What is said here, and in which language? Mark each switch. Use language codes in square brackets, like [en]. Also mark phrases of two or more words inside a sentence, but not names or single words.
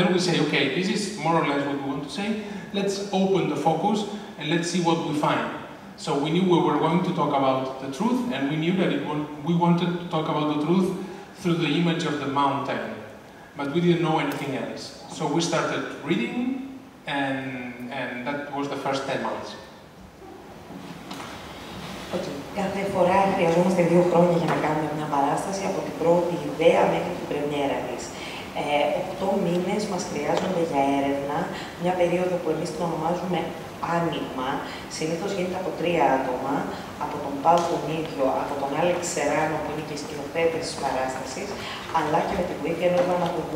[en] We say, okay, this is more or less what we want to say. Let's open the focus and let's see what we find. So we knew we were going to talk about the truth, and we knew that we wanted to talk about the truth through the image of the mountain. But we didn't know anything else. So we started reading, and that was the first 10 months. Okay. [el] Κάθε φορά χρειαζόμαστε 2 χρόνια για να κάνουμε μια παράσταση, από την πρώτη ιδέα μέχρι την πρεμιέρα της. 8 μήνες μας χρειάζονται για έρευνα, μια περίοδο που εμείς την ονομάζουμε άνοιγμα. Συνήθως γίνεται από 3 άτομα, από τον Πάο τον ίδιο, από τον Άλεξ Σεράνο που είναι και σκηνοθέτης της παράστασης, αλλά και με τη βοήθεια ενός δραματουργού.